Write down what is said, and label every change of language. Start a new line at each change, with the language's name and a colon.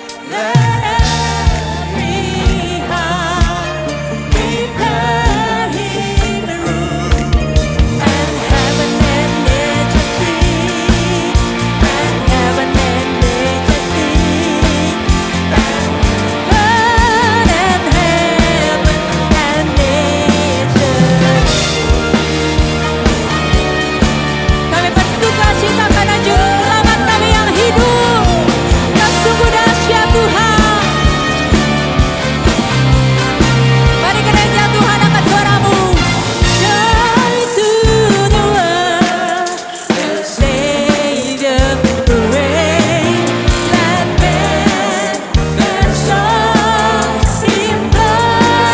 English: Let every heart prepare Him a room, and heaven and nature sing, and heaven and nature sing, and God and heaven and nature.
Indonesian: Kami bersuka cita karena juru selamat kami yang hidup, yang sungguh dahsyat Tuhan. Mari gereja Tuhan angkat suaramu.
English: Joy to the world, the Savior reign. Let men their songs in blood.